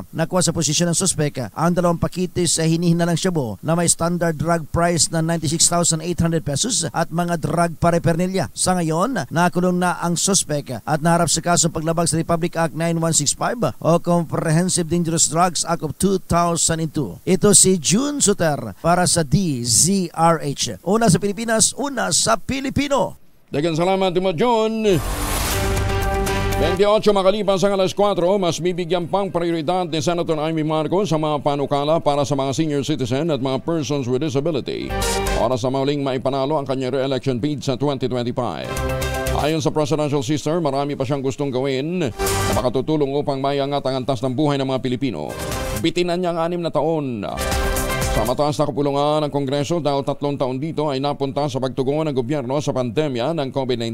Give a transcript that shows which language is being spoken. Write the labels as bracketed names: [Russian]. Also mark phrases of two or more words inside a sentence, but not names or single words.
[Filipino] Nakuha sa posisyon ng suspek ang 2 pakites sa hinihinalang shabu na may [English] standard drug price [Filipino] na 96,800 pesos at mga [English] drug paraphernalia. [Filipino] Sa ngayon, nakulong na ang suspek at naharap sa kasong paglabag sa Republic Act 9165 o Comprehensive Dangerous Drugs Act of 2002. Ito si June Suter para sa DZRH. Una sa Pilipinas, una sa Pilipino. Dagan salamat mo, John. 28 makalipas ang alas 4, mas bibigyan pang prioridad ni Senator Amy Marcos sa mga panukala para sa mga senior citizen at mga [English] persons with disability [Filipino] para sa mauling maipanalo ang kanyang [English] re-election bid [Filipino] sa 2025. Ayon sa presidential sister, marami pa siyang gustong gawin na makatutulong upang maiangat ang antas ng buhay ng mga Pilipino. Bitinan niya ang 6 na taon sa mataas na kapulungan ng Kongreso dahil 3 taon dito ay napunta sa pagtugon ng gobyerno sa pandemya ng COVID-19.